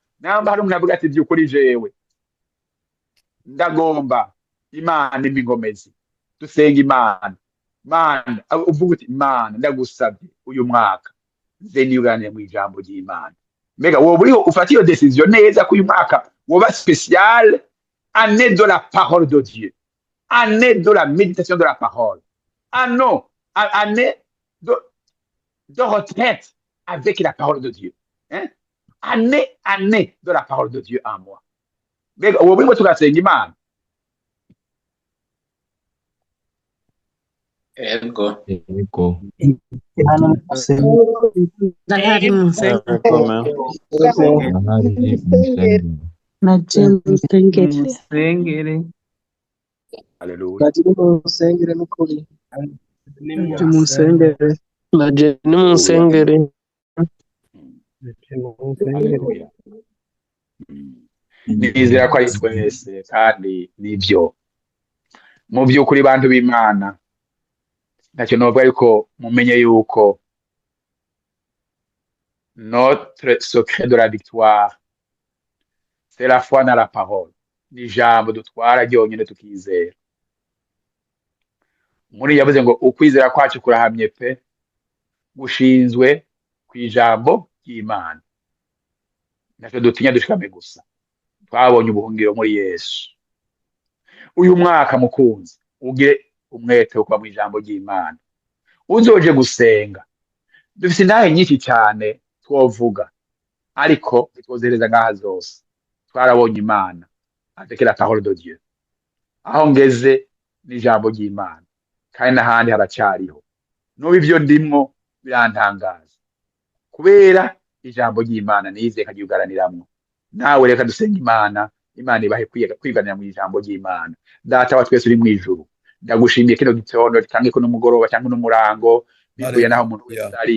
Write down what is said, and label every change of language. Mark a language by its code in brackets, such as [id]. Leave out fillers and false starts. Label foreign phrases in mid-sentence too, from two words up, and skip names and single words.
[rn] Namba hari umuntu avuga ati by'ukuri jewe ndagomba Imana imbingomezi. Dusenga Imana uvuga uti Imana ndagusabye uyu mwaka nze niyuganire mu ijambo ry'Imana. Mbega wowe uriho ufata iyo decision neza ko uyu mwaka woba [fr] spécial année de la parole de Dieu, année de la méditation de la parole, année de retraite avec la parole de Dieu, [rn] hein? [fr] Année de la parole de Dieu en moi. [rn] Mbega wowe urimo tugasenga Imana. Ego. Haleluya. Nizera ko ari twese kandi nivyo mu by'ukuri bantu b'Imana ntacyo novuga ariko mumenye yuko [fr] notre secret de la victoire c'est la foi dans la parole. [rn] Ni ijambo dutwara ryonyine tukizera. Muri yavuze ngo ukwizera kwacu kurahamye pe gushinzwe ku ijambo ry'Imana. Natwe dutinya dushikame gusa. Twabonye ubuhungiro muri Yesu. Uyu mwaka mukunzi ugire umwete wo kuba mu ijambo ry'Imana. Uzoje gusenga. Dufise intahe nyinshi cyane twovuga ariko twozereza ngaha zose. Twarabonye Imana [fr] avec la parole de Dieu. [rn] Aho ngeze n'ijambo ry'Imana, kandi n'ahandi haracariho. N'ubu ivyo ndimwo birantangaza kubera ijambo ry'Imana nize karyugaraniramwo. Nawe reka dusenga Imana, Imana ibahe kwiganira mu ijambo ry'Imana. Data wa twese uri mw'ijuru, ndagushimiye kino gitondo canke kuno mugoroba canke n'umurango bivuye naho umuntu wese ari.